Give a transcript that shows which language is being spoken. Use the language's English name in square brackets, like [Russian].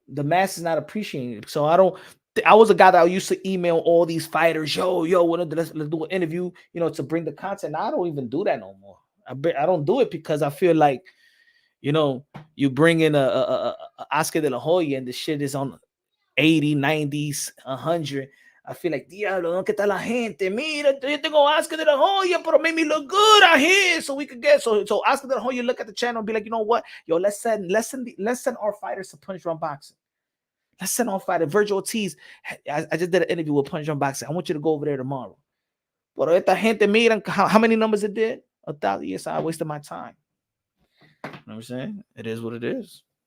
[English] The mass is not appreciating it. So I was a guy that used to email all these fighters, let's do an interview, you know, to bring the content. Now I don't even do that no more. I don't do it because I feel like, you know, you bring in a Oscar de la Hoya and the shit is on 80, 90s, 100. I feel like, [Spanish] diablo, ¿dónde está la gente? Mira, yo tengo [English] Oscar de la Hoya, pero make me look good out here so we could get. So Oscar de la Hoya look at the channel and be like, you know what? Yo, let's send our fighters to Punch Drunk Boxing. Let's send our fighter. Virgil Ortiz, I just did an interview with Punch Drunk Boxing. I want you to go over there tomorrow. [Spanish] Pero esta gente, miran [English] how many numbers it did? 1,000. Yes, I wasted my time. You know what I'm saying? It is what it is.